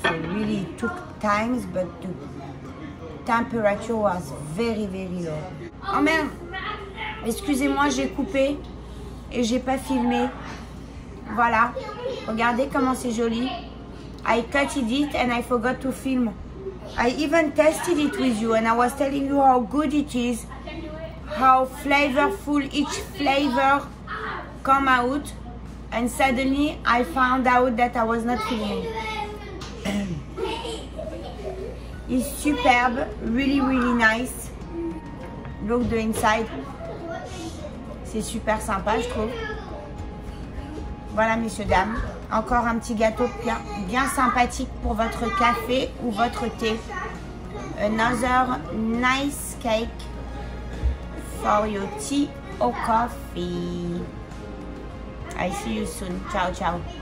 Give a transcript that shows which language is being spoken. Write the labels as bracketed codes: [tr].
[en] So really it took times, but the temperature was very, very low. [fr] Oh merde! Excusez-moi, j'ai coupé et j'ai pas filmé. Voilà. Regardez comment c'est joli. [en] I cut it and I forgot to film. I even tested it with you and I was telling you how good it is, how flavorful each flavor come out, and suddenly I found out that I was not filming. is superb, really nice. Look the inside. [fr] C'est super sympa, je trouve. Voilà, messieurs, dames. Encore un petit gâteau bien sympathique pour votre café ou votre thé. [en] Another nice cake for your tea or coffee. I see you soon. Ciao, ciao.